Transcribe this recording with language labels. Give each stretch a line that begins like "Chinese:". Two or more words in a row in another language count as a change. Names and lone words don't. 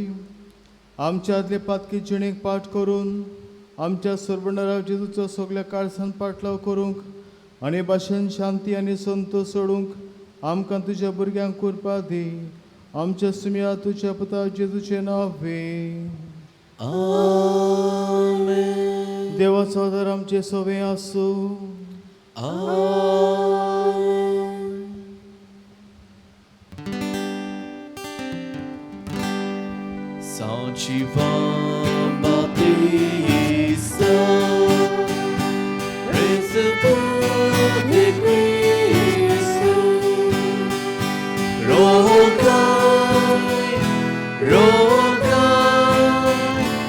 Konkani: आमच्या आदले पातकी जिणेक पाठ करून आमच्या सोरबंडराक जेजूचो सगळ्या काळजान पाटलाव करूंक आनी भाशेन शांती आनी संतोश सोडूंक आमकां तुज्या भुरग्यांक करपा दी. आमच्या सुम्या तुज्या पुता जेजूचे नांवे. आमेन. देवाचो आदार आमचे सोबे आसूं. आमेन.
Portuguese: São João Batista, ressuscitado de Cristo, rogai, rogai,